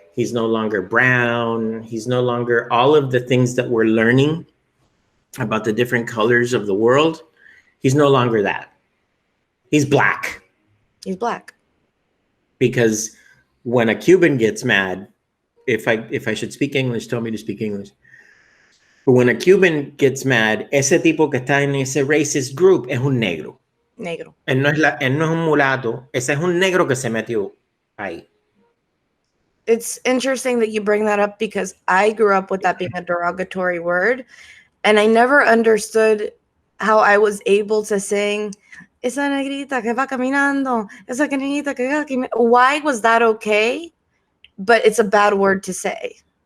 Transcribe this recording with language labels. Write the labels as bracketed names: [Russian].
[English] He's no longer brown. He's no longer all of the things that we're learning about the different colors of the world. He's no longer that. He's black. He's black. Because when a Cuban gets mad, if I should speak English, tell me to speak English. But when a Cuban gets mad, [Spanish] ese tipo que está en ese [English] racist group [Spanish] es un negro. Negro. Él no es un mulato, ese es un negro que se metió ahí. [English] It's interesting that you bring that up because I grew up with that being a derogatory word, and I never understood how I was able to sing [Spanish] esa negrita que va caminando, [English] esa negrita que va caminando. Why was that okay? But it's a bad word to say.